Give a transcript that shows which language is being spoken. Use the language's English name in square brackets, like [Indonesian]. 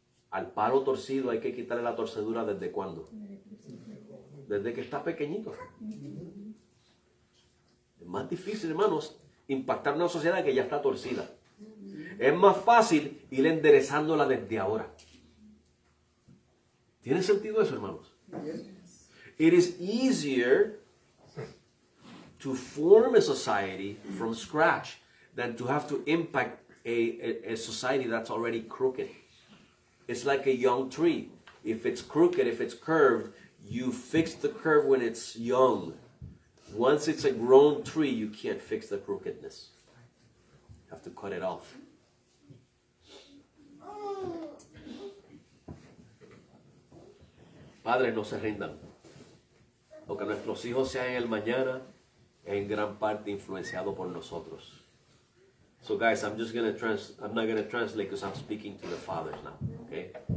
[Spanish] Al palo torcido hay que quitarle la torcedura ¿desde cuándo? Desde que está pequeñito. Es más difícil, hermanos, impactar una sociedad que ya está torcida. Es más fácil ir enderezándola desde ahora. ¿Tiene sentido eso, hermanos? [English] It is easier to form a society from scratch than to have to impact a society that's already crooked. It's like a young tree. If it's crooked, if it's curved, you fix the curve when it's young. Once it's a grown tree, you can't fix the crookedness. You have to cut it off. [Spanish] Padres, no se rindan. Lo que nuestros hijos sean en el mañana es en gran parte influenciado por nosotros. [English] So guys, I'm not going to translate because I'm speaking to the fathers now, okay?